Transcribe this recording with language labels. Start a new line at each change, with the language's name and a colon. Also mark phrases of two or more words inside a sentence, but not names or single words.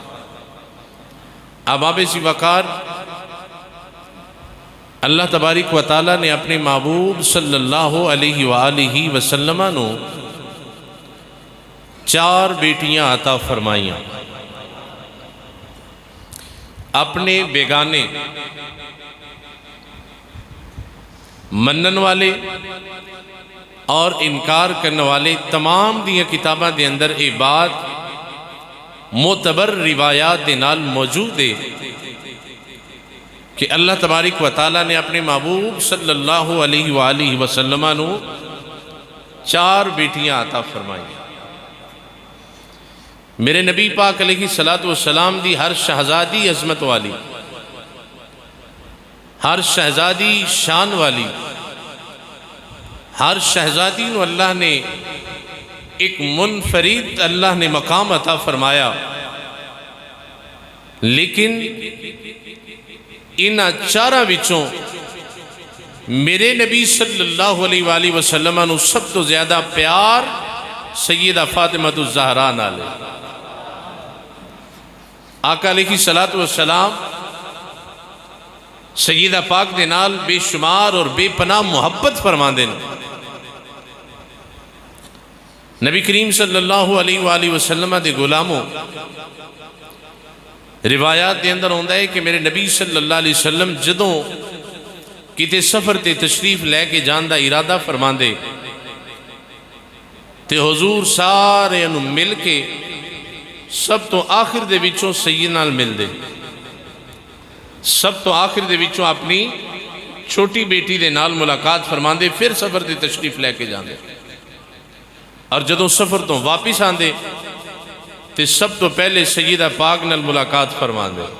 Punjabi: اب اسی وقار اللہ تبارک و تعالیٰ نے اپنے محبوب
Arabic: صلی اللہ علیہ وآلہ وسلم
Punjabi: نو 4 بیٹیاں عطا فرمائیاں۔ اپنے بیگانے منن والے اور انکار کرنے والے تمام دیاں کتاباں دے اندر اے بات معتبر روایات دے نال موجود ہے کہ اللہ تبارک و تعالیٰ نے اپنے محبوب
Arabic: صلی اللہ علیہ وآلہ وسلم
Punjabi: نو 4 بیٹیاں عطا فرمائیں۔ میرے نبی پاک
Arabic: علیہ السلام
Punjabi: دی ہر شہزادی عظمت والی، ہر شہزادی شان والی، ہر شہزادی نو اللہ نے ایک منفرد اللہ نے مقام عطا فرمایا، لیکن انہاں 4 وچوں میرے نبی
Arabic: صلی اللہ علیہ وآلہ وسلم
Punjabi: نو سب تو زیادہ پیار سیدہ فاطمۃ الزہراء نالے۔ آقا
Arabic: علیہ السلام
Punjabi: سیدہ پاک دے نال بے شمار اور بے پناہ محبت فرمان دیں۔ نبی کریم
Arabic: صلی اللہ علیہ وآلہ وسلم
Punjabi: دے غلاموں روایات دے اندر ہوندہ ہے کہ میرے نبی
Arabic: صلی اللہ علیہ وسلم
Punjabi: جدوں کتے سفر تے تشریف لے کے جان دا ارادہ فرمان دے تے حضور سارے انہوں مل کے سب تو آخر دے وچوں سیدنا مل دے، سب تو آخر دے وچوں اپنی چھوٹی بیٹی دے نال ملاقات فرمان دے، پھر سفر تے تشریف لے کے جان دے، اور جدوں سفر تو واپس آن دے تے سب تو پہلے سیدہ پاک نال ملاقات فرمان دے۔